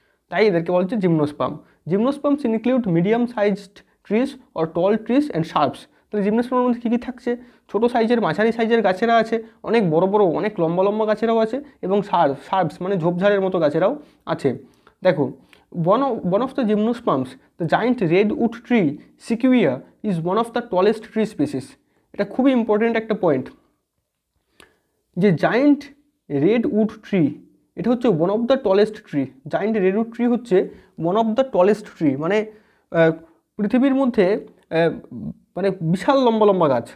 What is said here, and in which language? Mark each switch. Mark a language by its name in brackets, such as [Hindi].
[Bangla] তাই এদেরকে বলা হচ্ছে gymnosperm. [English] Gymnosperms include medium sized trees or tall trees and shrubs. [Bangla] তাহলে জিমনোস্পার্মের মধ্যে কী কী থাকছে, ছোটো সাইজের, মাঝারি সাইজের গাছেরা আছে, অনেক বড় বড় অনেক লম্বা লম্বা গাছেরাও আছে, এবং শার্পস মানে ঝোপঝাড়ের মতো গাছেরাও আছে। দেখো, [English] one of the gymnosperms, the giant redwood tree sequoia is one of the tallest tree species. [Bangla] এটা খুবই ইম্পর্টেন্ট একটা পয়েন্ট, যে জায়েন্ট রেডউড ট্রি এটা হচ্ছে [English] One of the tallest tree. [Bangla] Giant redwood tree হচ্ছে [English] one of the tallest tree, [Bangla] মানে পৃথিবীর মধ্যে মানে বিশাল লম্বা লম্বা গাছ।